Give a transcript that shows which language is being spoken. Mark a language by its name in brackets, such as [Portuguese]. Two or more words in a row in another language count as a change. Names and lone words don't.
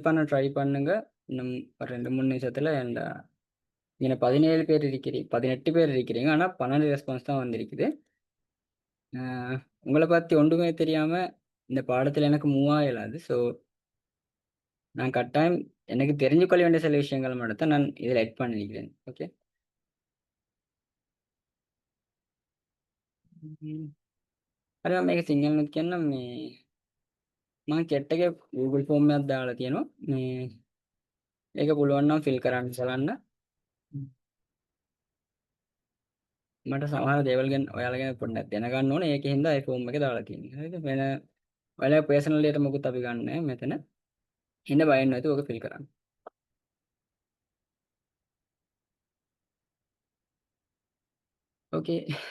[Tamil] பண்ண ட்ரை பண்ணுங்க இன்னும் ஒரு 2 3 நிமிஷத்தில் என் இங்கே 17 பேர் இருக்கிறீங்க 18 பேர் இருக்கிறீங்க ஆனால் 12 ரெஸ்பான்ஸ் தான் வந்திருக்குது உங்களை பற்றி ஒன்றுமே தெரியாமல் இந்த பாடத்தில் எனக்கு மூவ் ஆகலாது ஸோ நான் கட்டாயம் எனக்கு தெரிஞ்சுக்கொள்ள வேண்டிய சில விஷயங்கள் மட்டும் தான் நான் இதில் எட் பண்ணியிருக்கிறேன் ஓகே [Sinhala] අර මම මේක සිංහලනුත් කියන්නම් මේ මම chat එකේ [English] Google form [Sinhala] එකක් දාලා තියෙනවා මේ ඒක පුළුවන් නම් fill කරන්න බලන්න මට සමහර දේවල් ගැන ඔයාලා ගැන පොඩ්ඩක් දැනගන්න ඕනේ ඒකෙන් හින්දා ඒ form එක දාලා තියෙන්නේ හරිද වෙන ඔයාලා [English] personal data [Sinhala] මොකුත් අපි ගන්න නැහැ මෙතන හින්දා බය වෙන්න නැතුව ඕක fill කරන්න okay